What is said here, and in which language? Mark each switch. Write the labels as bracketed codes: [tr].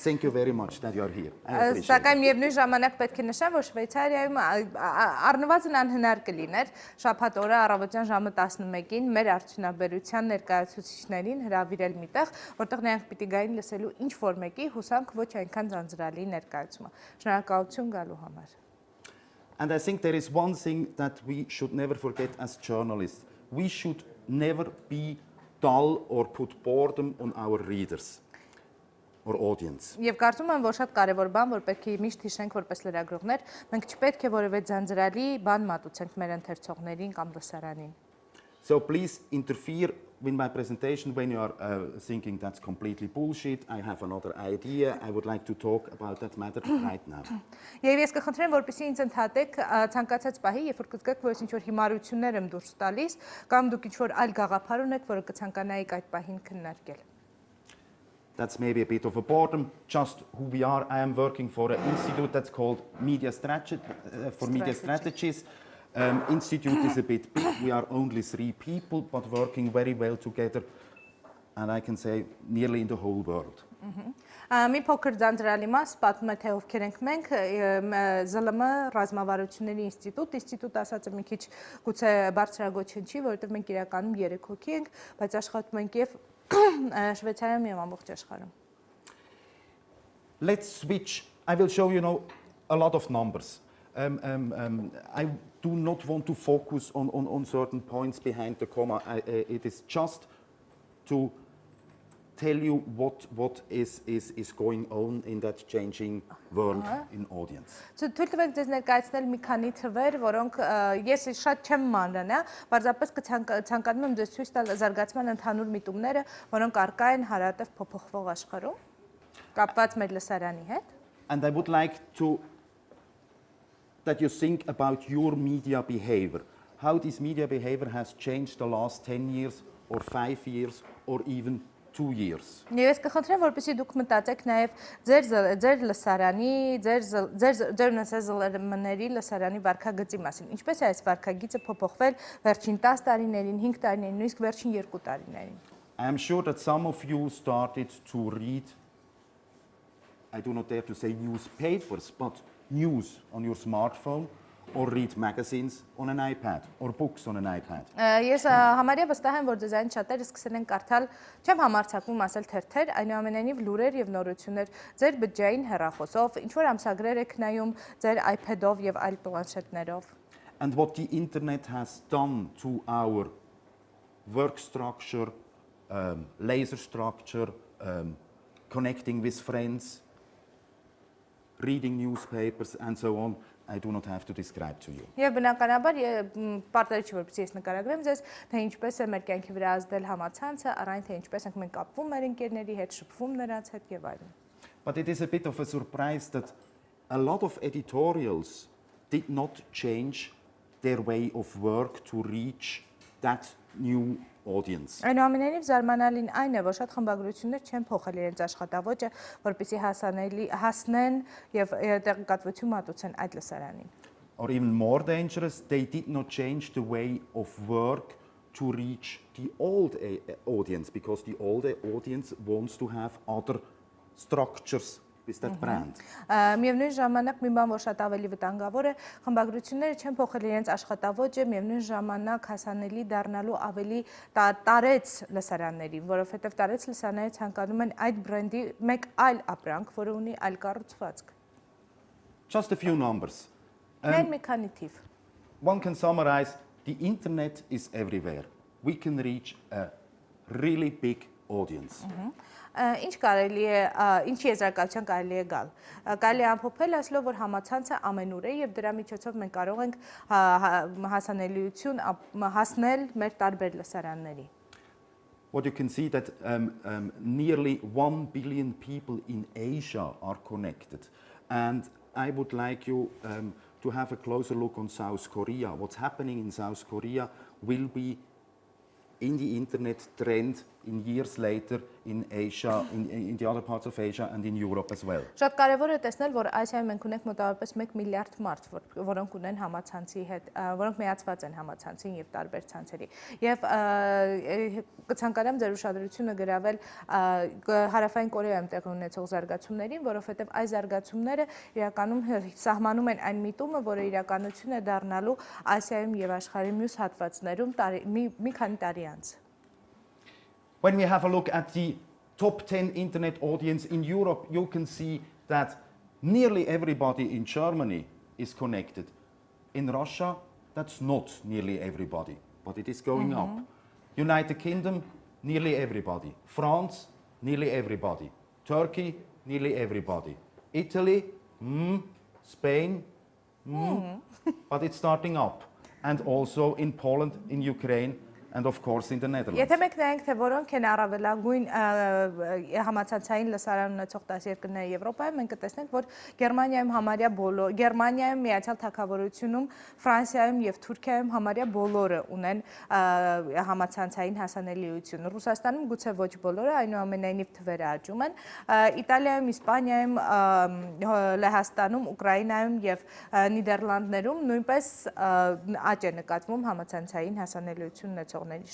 [en] Thank you very much that you are here. [hy] Սակայն միևնույն ժամանակ պետք է նշեմ, որ Շվեյցարիայում առնվազն անհնար կլիներ շաբաթ օրը առավոտյան ժամը 11-ին մեր արդյունաբերության ներկայացուցիչներին հրավիրել միտեղ, որտեղ նրանք պիտի գային լսելու ինչ որ մեկի հուսանք ոչ այնքան ձանձրալի ներկայացումը։ Շնորհակալություն գալու համար։ [en] And I think there is one thing that we should never forget as journalists. We should never be dull or put boredom on our readers or audience. [hy] Եվ կարծում եմ, որ շատ կարևոր բան, որ պետք է միշտ հիշենք որպես լրագրողներ, մենք չպետք է որևէ ձանձրալի բան մատուցենք մեր ընթերցողներին կամ լսարանին։ [en] So please interfere with my presentation when you are thinking that's completely bullshit. I have another idea. I would like to talk about that matter right now. [hy] Եվ ես կխնդրեմ, որպեսզի ինձ ընդհատեք ցանկացած պահի, երբ որ կզգաք, որ ինչ-որ հիմարություններ եմ դուրս տալիս, կամ դուք ինչ-որ այլ գաղափար ունեք, որը կցանկանայիք այդ պահին քննարկել։ [en] That's maybe a bit of a boredom, just who we are. I am working for an institute that's called Media Strategies. Institute is a bit big. We are only 3 people, but working very well together, and I can say nearly in the whole world. [hy] Մի փոքր ձանձրալի մաս պատմում է, թե ովքեր ենք մենք, ԶԼՄ ռազմավարությունների ինստիտուտ ասածը մի քիչ գուցե բարձրագոչեն չի, որովհետև մենք իրականում 3 հոգի ենք, բայց աշխատում ենք եւ Շվեյցարիայում եւ ամբողջ աշխարհում։ [en] Let's switch. I will show you a lot of numbers. I do not want to focus on certain points behind the comma. It is just to tell you what is going on in that changing world in audience. [hy] Թույլ տվեք ձեզ ներկայացնել մի քանի թվեր, որոնք ես շատ չեմ մանրան, պարզապես ցանկանում եմ ձեզ ցույց տալ զարգացման ընդհանուր միտումները, որոնք առկա են հարատև փոփոխվող աշխարհում, կապված մեր լսարանի հետ։ [en] And I would like that you think about your media behavior, how this media behavior has changed the last 10 years or 5 years or even 2 years. [hy] Ես կխնդրեմ, որպեսզի դուք մտածեք նաև ձեր լսարանի, ձեր նսազլմների լսարանի վարքագծի մասին։ Ինչպես է այս վարքագիծը փոփոխվել վերջին 10 տարիներին, 5 տարիներին, նույնիսկ վերջին 2 տարիներին։ [en] I am sure that some of you started to read, I do not dare to say newspapers, but news on your smartphone or read magazines on an iPad or books on an iPad. [hy] Ես համարյա վստահ եմ, որ ձեզ այն շատերը սկսել են կարդալ, չեմ համարձակվում ասել թերթեր, այնուամենայնիվ լուրեր եւ նորություններ ձեր բջջային հեռախոսով, ինչ որ ամսագրեր եք նայում ձեր iPad-ով եւ այլ պլանշետներով։ [en] And what the internet has done to our work structure, laser structure, connecting with friends, reading newspapers and so on, I do not have to describe to you. [hy] Եվ բնականաբար պարտադիր չի որպեսզի ես նկարագրեմ ձեզ, թե ինչպես է մեր կյանքի վրա ազդել համացանցը, առայն թե ինչպես ենք մենք կապվում մեր ընկերների հետ, շփվում նրանց հետ եւ այլն։ [en] But it is a bit of a surprise that a lot of editorials did not change their way of work to reach that new audience. [hy] Այնուամենայնիվ զարմանալին այն է, որ շատ խմբագրություններ չեն փոխել իրենց աշխատավոճը, որպեսզի հասնեն եւ տեղեկատվություն մատուցեն այդ լսարանին։ [en] Or even more dangerous, they did not change the way of work to reach the old audience, because the older audience wants to have other structures with that brand. [hy] Միևնույն ժամանակ մի բան, որ շատ ավելի վտանգավոր է, խմբագրությունները չեն փոխել իրենց աշխատավոճը, միևնույն ժամանակ հասանելի դառնալու ավելի տարեց լսարաններին, որովհետև տարեց լսարանները ցանկանում են այդ բրենդի մեկ այլ ապրանք, որը ունի այլ կառուցվածք։ [en] Just a few numbers. [hy] Մի քանի թիվ։ [en] One can summarize, the internet is everywhere. We can reach a really big audience. [hy] Ինչ կարելի է, ինչ եզրակացության կարելի է գալ։ Կարելի է ամփոփել ասելով, որ համացանցը ամենուր է եւ դրա միջոցով մենք կարող ենք հասանելիություն հասնել մեր տարբեր լսարանների։ [en] What you can see that nearly 1 billion people in Asia are connected. And I would like you to have a closer look on South Korea. What's happening in South Korea will be in the internet trend in years later in Asia, in the other parts of Asia and in Europe as well. [hy] Շատ կարևոր է տեսնել, որ Ասիայում մենք ունենք մոտավորապես 1 միլիարդ մարդ, որոնք ունեն համացանցի հետ, որոնք միացված են համացանցին եւ տարբեր ցանցերի։ Եվ կցանկանամ ձեր ուշադրությունը գրավել հարավային Կորեայում տեղի ունեցող զարգացումներին, որովհետեւ այս զարգացումները իրականում սահմանում են այն միտումը, որը իրականություն է դառնալու Ասիայում եւ աշխարհի մյուս հատվածներում մի քանի տարի անց։ [en] When we have a look at the top 10 internet audience in Europe, you can see that nearly everybody in Germany is connected. In Russia, that's not nearly everybody, but it is going up. United Kingdom, nearly everybody. France, nearly everybody. Turkey, nearly everybody. Italy, Spain, but it's starting up. And also in Poland, in Ukraine, and of course in the Netherlands. [hy] Եթե մենք նայենք, թե որոնք են առավելագույն համացանցային լսարան ունեցող դասերքները Եվրոպայում, մենք կտեսնենք, որ Գերմանիայում համարյա բոլոր, Գերմանիայում, Միացյալ Թագավորությունում, Ֆրանսիայում եւ Թուրքիայում համարյա բոլորը ունեն համացանցային հասանելիություն։ Ռուսաստանում գուցե ոչ բոլորը, այնուամենայնիվ թվերը աճում են։ Իտալիայում, Իսպանիայում, Լեհաստանում, Ուկրաինայում եւ Նիդերլանդներում նույնպես աճ է նկատվում համացանցային հասանելիություն ունեցող